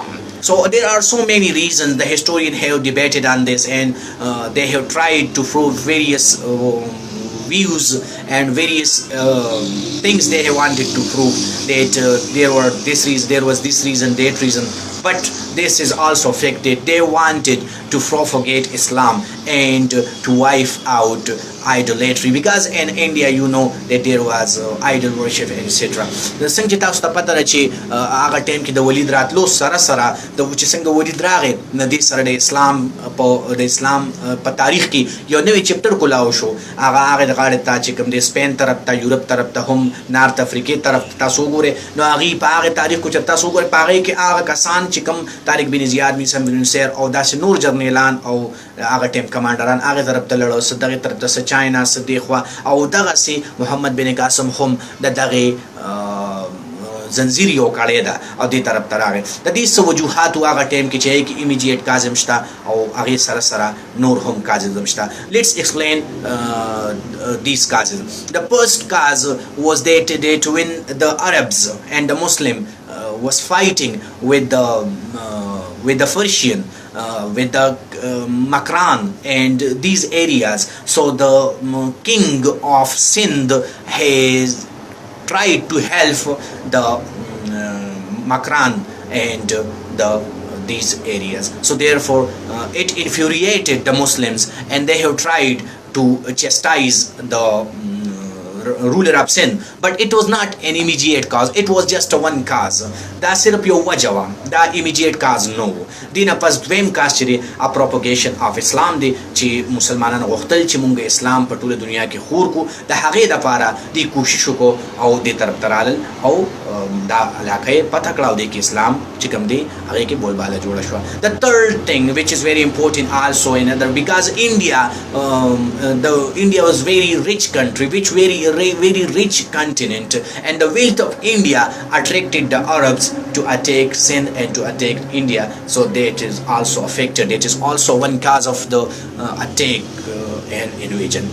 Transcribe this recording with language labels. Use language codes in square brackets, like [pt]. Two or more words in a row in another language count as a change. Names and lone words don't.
[en] So there are so many reasons. The historians have debated on this, and they have tried to prove various views and various things they have wanted to prove, that there was this reason, that reason. But this is also fact that they wanted to propagate Islam and to wipe out idolatry, because in India you know that there was idol worship, etc. [ps] د څنګه چې تاسو ته پته ده چې هغه ټایم کې د ولید راتلو سره سره د چې څنګه ولید راغی د دې سره د اسلام په تاریخ کې یو نوی چپټر کولاو شو. هغه د غاړې ته چې کوم د سپین طرف ته، یورپ طرف ته، هم نارت افریقې طرف ته تاسو وګورئ، نو هغې په هغې تاریخ کو چې تاسو وګورئ، په هغې کې هغه کسان چې کوم طارق بن زیاد، موسی بن نصیر او داسې نور جرنیلان او هغه ټیم کمانډران هغه طرف ته لړل، څه دغې طرف ته، څه چاینا، څه دې خوا، او دغسې محمد بن قاسم هم د دغې زنځیر یو کړی ده او دې طرف ته راغی. د دې څه وجوهات هغه ټایم کې چې هغې کې [en] immediate causes [ps] شته او هغې سره سره نور هم کاظم شته. [en] let's explain these causes. The first cause was that when the Arabs and the Muslim was fighting with the Persian, with the Makran and these areas, so the king of Sindh has tried to help the Makran and these areas. So therefore it infuriated the Muslims, and they have tried to chastise the ruler of Sindh, but it was not an immediate cause. It was just one cause. [ps] دا صرف یو وجه وه، دا [en] immediate cause [ps] نه و. دې نه پس دویم کاز چې دی [en] propagation of Islam [ps] دی، چې مسلمانانو غوښتل چې مونږ اسلام په ټوله دنیا کې خور کړو. د هغې دپاره دوی کوشش وکړو او دې طرف ته رالل او دا علاقه یې فتح کړه او دې کې اسلام چې کوم دی هغې کې بولباله جوړه شوه. [en] The third thing which is very important also another, because India was very rich country, which very rich continent, and the wealth of India attracted the Arabs to attack Sindh and to attack India. So that is also affected. It is also one cause of the attack and invasion.